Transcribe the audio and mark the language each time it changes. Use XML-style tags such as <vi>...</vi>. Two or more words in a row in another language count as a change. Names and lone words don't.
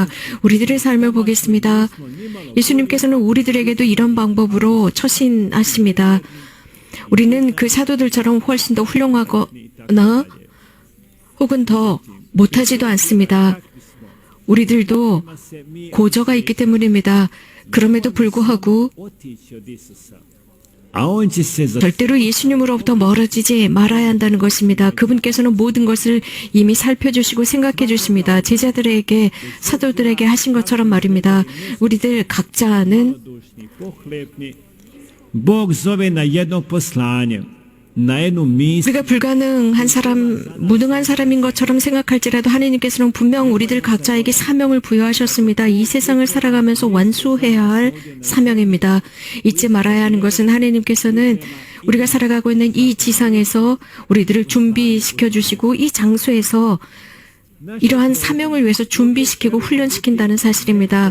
<ko>우리들의 삶을 보겠습니다. 예수님께서는 우리들에게도 이런 방법으로 처신하십니다. 우리는 그 사도들처럼 훨씬 더 훌륭하거나 혹은 더 못하지도 않습니다. 우리들도 고저가 있기 때문입니다. 그럼에도 불구하고</ko> <hr>A on će se za</hr> <ko>절대로 예수님으로부터 멀어지지 말아야 한다는 것입니다. 그분께서는 모든 것을 이미 살펴주시고 생각해 주십니다. 제자들에게, 사도들에게 하신 것처럼 말입니다. 우리들 각자는</ko> <hr>dušni, pohlepni. Bog zove na jedno poslanje, na jednu misiju.</hr> <ko>우리가 불가능한 사람, 무능한 사람인 것처럼 생각할지라도 하나님께서는 분명 우리들 각자에게 사명을 부여하셨습니다. 이 세상을 살아가면서 완수해야 할 사명입니다. 잊지 말아야 하는 것은 하나님께서는 우리가 살아가고 있는 이 지상에서 우리들을 준비시켜 주시고 이 장소에서 이러한 사명을 위해서 준비시키고 훈련시킨다는 사실입니다.</ko>